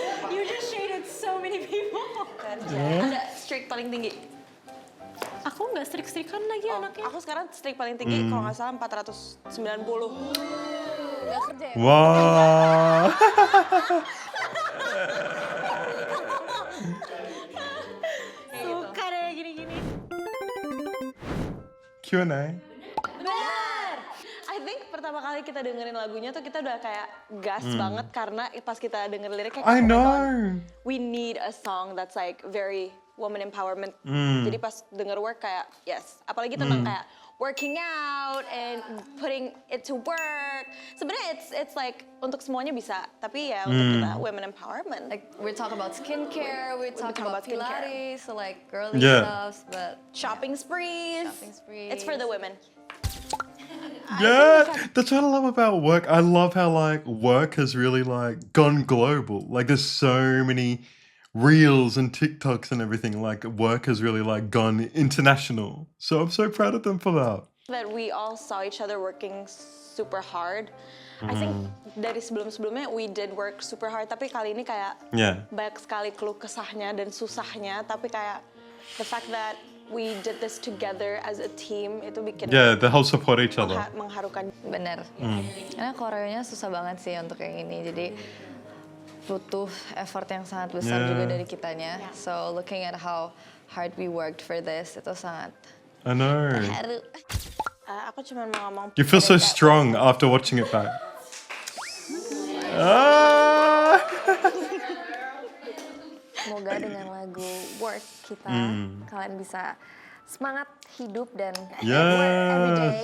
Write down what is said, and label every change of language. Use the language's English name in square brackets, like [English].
[English] You just shaded so many people. [Indonesian] Kerja. Ada streak paling tinggi. Aku nggak strik-strikan lagi anaknya. Aku sekarang streak paling tinggi kalau nggak salah 490. nggak kerja ya. Wow. Suka deh gini-gini. [English] Q&A. [Indonesian] Benar. [English] I think [Indonesian] pertama kali kita dengerin lagunya tuh kita udah kayak gas banget karena pas kita denger liriknya [English] I [Indonesian] kayak, [English] oh my God, know. we need a song that's like very woman empowerment. [Indonesian] Jadi pas denger work kayak yes, apalagi tentang kayak [English] working out and putting it to work. [Indonesian] Sebenarnya [English] it's like [Indonesian] untuk semuanya bisa, tapi ya untuk kita women empowerment. [English] Like we talk about skincare, we talk talk about about skincare. Pilates, so like girly Yeah. stuff, but Shopping sprees. Shopping sprees. It's for the women. Yeah, that's what I love about work. I love how like work has really like gone global. Like there's so many reels and TikToks and everything. Like work has really like gone international. So I'm so proud of them for that. That we all saw each other working super hard. I think [Indonesian] dari sebelum-sebelumnya [English] we did work super hard, [Indonesian] tapi kali ini kayak [English] Yeah. [Indonesian] banyak sekali keluh kesahnya dan susahnya, tapi kayak [English] the fact that we did this together as a team [Indonesian] itu bikin [English] Yeah, the whole support each other. [Indonesian] mengharukan. Bener. Karena koreonya susah banget sih untuk yang ini. Jadi butuh effort yang sangat besar Yeah. juga dari kitanya. [English] So looking at how hard we worked for this, [Indonesian] itu sangat [English] I know. [Indonesian] haru. Aku cuma mau ngomong. [English] You feel so strong after watching it back. Ah! [Indonesian] Semoga dengan lagu Work kita kalian bisa semangat hidup dan [English] work every day.